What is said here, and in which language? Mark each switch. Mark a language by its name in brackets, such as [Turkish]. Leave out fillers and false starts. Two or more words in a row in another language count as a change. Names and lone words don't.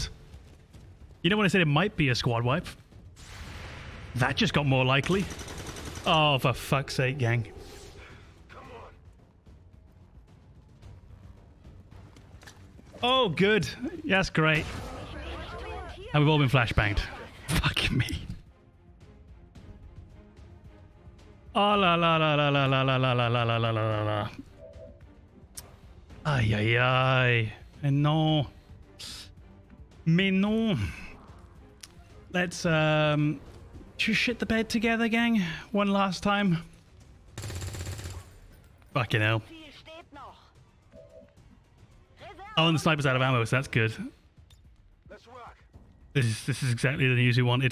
[English] You know when I said it might be a squad wipe? That just got more likely. Oh, for fuck's sake, gang. Oh, good. Yes, great. And we've all been flashbanged. Fucking me. Oh, la la la la la la la la la la la la la la. [French] Aïe aïe aïe. Mais non. Mais non. [English] Let's just shit the bed together, gang. One last time. Fucking hell. Oh, and the sniper's out of ammo, so that's good. This is exactly the news we wanted.